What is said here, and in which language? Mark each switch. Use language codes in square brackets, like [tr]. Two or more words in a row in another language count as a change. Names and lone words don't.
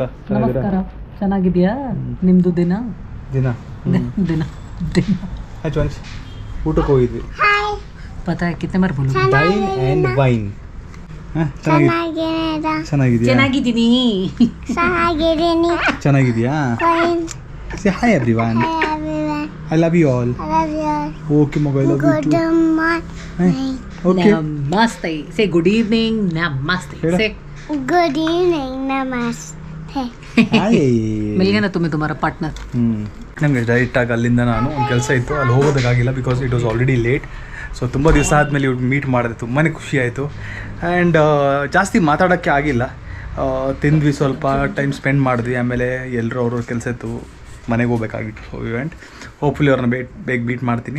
[kn] ನಮಸ್ಕಾರ, ಚೆನ್ನಾಗಿದೆಯಾ ನಿಮ್ಮದು ದಿನ? ದಿನ ದಿನ ಹಾಯ್ ಸುವಂಚ್, ಊಟಕ್ಕೆ ಹೋಗಿದ್ವಿ. ಪತಾ ಕಿತ್ತೆ ಮಾರ್ ಬೋಲು. ಡೈನ್ ಆ್ಯಂಡ್ ವೈನ್. ಚೆನ್ನಾಗಿದ್ದೀನಿ. ಚೆನ್ನಾಗಿದೆಯಾ? [en] Say hi everyone. I love you all. Okay, Moga, I love you too. Okay. Namaste. Say good evening. Namaste. Say Good evening, namaste. Hi. [hi] मिल गया ना तुम्हें तुम्हारा पार्टनर. [kn] ನಮಗೆ ಡೈರೆಕ್ಟಾಗಿ ಅಲ್ಲಿಂದ ನಾನು ಒಂದು ಕೆಲಸ ಇತ್ತು, ಅಲ್ಲಿ ಹೋಗೋದಕ್ಕಾಗಿಲ್ಲ [en] because it was already late. [kn] ಸೊ ತುಂಬ ದಿವಸ ಆದಮೇಲೆ ಇವ್ರು ಮೀಟ್ ಮಾಡಿದೆ, ತುಂಬಾ ಖುಷಿ ಆಯಿತು. ಆ್ಯಂಡ್ ಜಾಸ್ತಿ ಮಾತಾಡೋಕ್ಕೆ ಆಗಿಲ್ಲ. ತಿಂದ್ವಿ, ಸ್ವಲ್ಪ [en] time spend [kn] ಮಾಡಿದ್ವಿ. ಆಮೇಲೆ ಎಲ್ಲರೂ ಅವ್ರ ಕೆಲಸ ಇತ್ತು, ಮನೆಗೆ ಹೋಗ್ಬೇಕಾಗಿತ್ತು. [en] so event hopefully [kn] ಅವ್ರನ್ನ ಬೇಗ ಮೀಟ್ ಮಾಡ್ತೀನಿ.